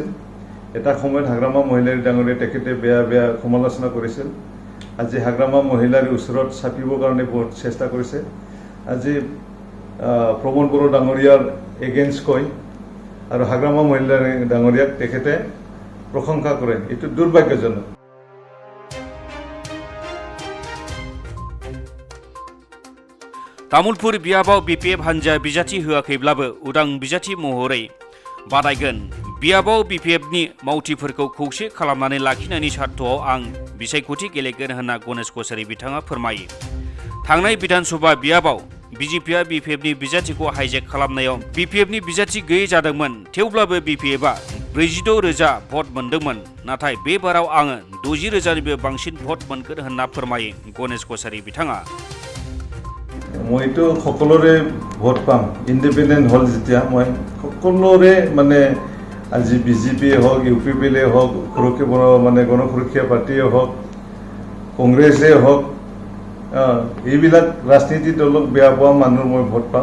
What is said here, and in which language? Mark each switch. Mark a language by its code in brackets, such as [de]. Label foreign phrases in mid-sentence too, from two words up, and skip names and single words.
[as] এটা সময়ত হাগ্ৰামা মহিলাৰী ডাঙৰীয়ে তেখেতে বেয়া সমালোচনা কৰিছিল। আজি হাগ্ৰামা মহিলাৰীৰ ওচৰত চাপিবৰ কাৰণে বহুত চেষ্টা কৰিছে। আজি প্ৰমোদ বড়ো ডাঙৰীয়াৰ এগেইনষ্ট কয় আৰু হাগ্ৰামা মহিলাৰী ডাঙৰীয়াক তেখেতে প্ৰশংসা কৰে। এইটো দুৰ্ভাগ্যজনক। [brx] तामुलपुर बियाबाव बिपिएफ हान्जा बिजाथि होआखैब्लाबो उदां बिजाथि महरै बादायगोन। बियाबाव बिपिएफनि मावथिफोरखौ खौसे खालामनानै लाखिनायनि सार्थआव आं बिसायख'थि गेलेगोन होनना गणेश कछारि बिथाङा फोरमायो। थांनाय विधानसभा बियाबाव बिजेपिआ बिपिएफनि बिजाथिखौ हाइजेक खालामनायाव बिपिएफनि बिजाथि गैयै जादोंमोन। थेवब्लाबो बिपिएफआ 46,000 भट मोन्दोंमोन, नाथाय बे बाराव आङो 60,000निबो बांसिन भट मोनगोन होनना फोरमायो गणेश कछारि बिथाङा। [as] মইতো সকলোৰে ভোট পাম। ইণ্ডিপেণ্ডেণ্ট হ'ল যেতিয়া মই সকলোৰে মানে আজি বিজেপিয়ে হওক, ইউ পি পি এলে হওক, মানে গণসুৰক্ষা পাৰ্টীয়ে হওক, কংগ্ৰেছে হওক, এইবিলাক ৰাজনীতি দলক বেয়া পোৱা মানুহৰ মই ভোট পাম।